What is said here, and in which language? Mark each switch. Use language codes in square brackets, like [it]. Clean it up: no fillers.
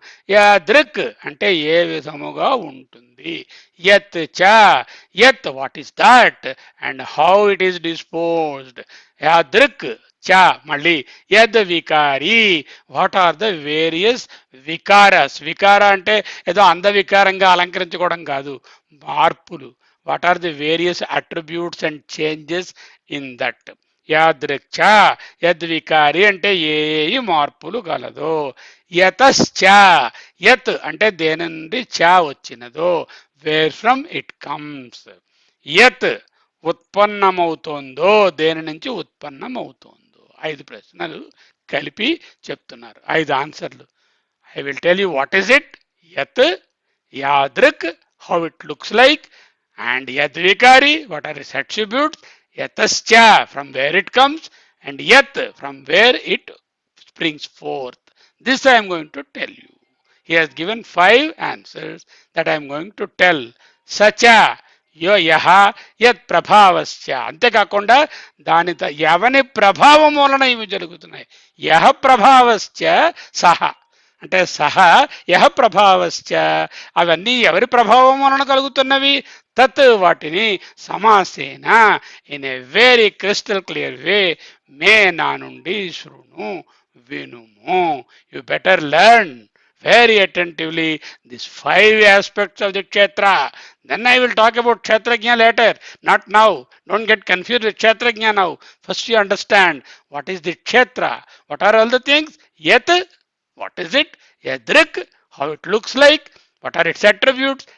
[te] యాదృక్ అంటే ఏ విధముగా ఉంటుంది, యత్ చ, యత్ [en] What is that and how it is disposed. [te] యాదృక్ చ, మళ్ళీ యద్ Vikari, [en] What are the various వికారస్. [te] వికార అంటే ఏదో అందవికారంగా అలంకరించుకోవడం కాదు, మార్పులు. [en] What are the various attributes and changes in that? [te] యాదృక్చ, యద్వికారి అంటే ఏ మార్పులు గలదో. యతశ్చ, యత్ అంటే దేని నుండి చ వచ్చినదో, [en] Where from it comes. [te] యత్ ఉత్పన్నమవుతోందో, దేని నుంచి ఉత్పన్నమవుతోందో. 5 ప్రశ్నలు కలిపి చెప్తున్నారు, 5 ఆన్సర్లు. [en] I will tell you what is it. [sa] యత్, యాదృక్, [en] how it looks like, and [sa] yadvikari, [en] what are its attributes, [sa] yatascha, [en] from where it comes, and [sa] yat, [en] from where it springs forth. This I am going to tell you. He has given 5 answers that I am going to tell. [te] Sacha, yaha, yat prabhavascha, అంతేకాకుండా దాని ఎవని ప్రభావం వలన ఇవి జరుగుతున్నాయి. యహ ప్రభావశ్చ సహ అంటే సహ యహ ప్రభావశ్చ, అవన్నీ ఎవరి ప్రభావం వలన కలుగుతున్నవి. తత్ వాటిని సమాసేన [en] in a very crystal clear way [te] మే నా నుండి శృణు వినుము. [en] You better learn very attentively these 5 aspects of the kshetra. Then I will talk about kshetrajna later, not now. Don't get confused with kshetrajna now. First you understand what is the kshetra, what are all the things. Yat, what is it? Yadrik, how it looks like, what are its attributes.